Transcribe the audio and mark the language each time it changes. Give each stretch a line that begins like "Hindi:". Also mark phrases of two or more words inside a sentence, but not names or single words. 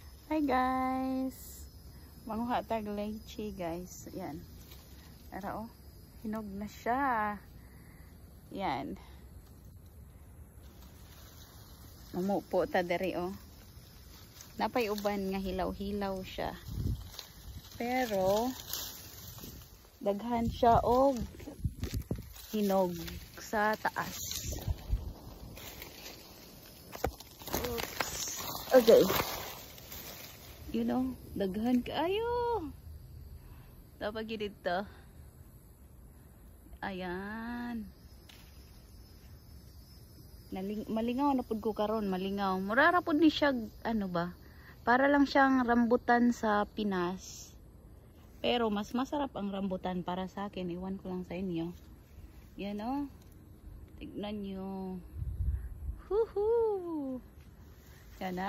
English: Hi guys!
Cebuano: Manguha tag lychee guys. Yan. Ara oh. Hinog na siya. Yan. Mamupo ta diri oh. Napay uban nga hilaw-hilaw siya. Pero daghan siya og hinog sa taas. Oops.
English: Okay. You know,
Cebuano: daghan kaayo.
Filipino: Dapat dito. Ayan.
Cebuano: Malingaw na pud ko karon, malingaw. Murara pud ni siya ano ba?
Filipino: Para lang siyang rambutan sa Pinas. Pero mas masarap ang rambutan para sa akin. Iwan ko lang sa inyo. Yan o. Tignan nyo. Huhu. Yan na.